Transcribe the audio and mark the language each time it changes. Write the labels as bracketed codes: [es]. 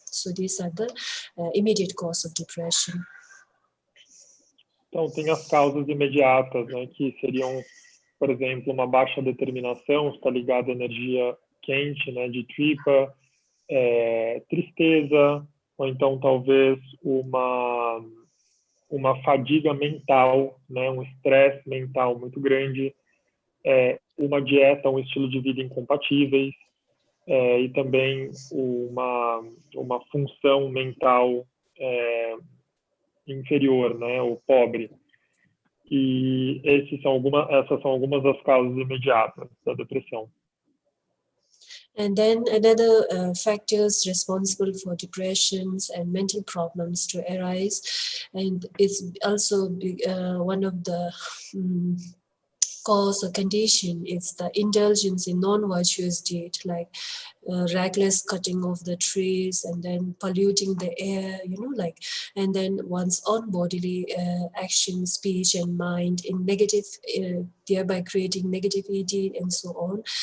[en] So these are the immediate cause of depression. [pt] Então, tem as causas imediatas, né, que seriam, por exemplo, uma baixa determinação, está ligada à energia quente, né, de tripa, tristeza, ou então talvez uma fadiga mental, né, um estresse mental muito grande, uma dieta, um estilo de vida incompatíveis, e também uma função mental inferior, né, ou pobre. E essas são algumas das causas imediatas da depressão. [en] And then another factors responsible for depressions and mental problems to arise, and it's also one of the cause or condition is the indulgence in non-virtuous deed, like reckless cutting of the trees and then polluting the air, and then one's own bodily action, speech and mind in negative, thereby creating negativity and so on.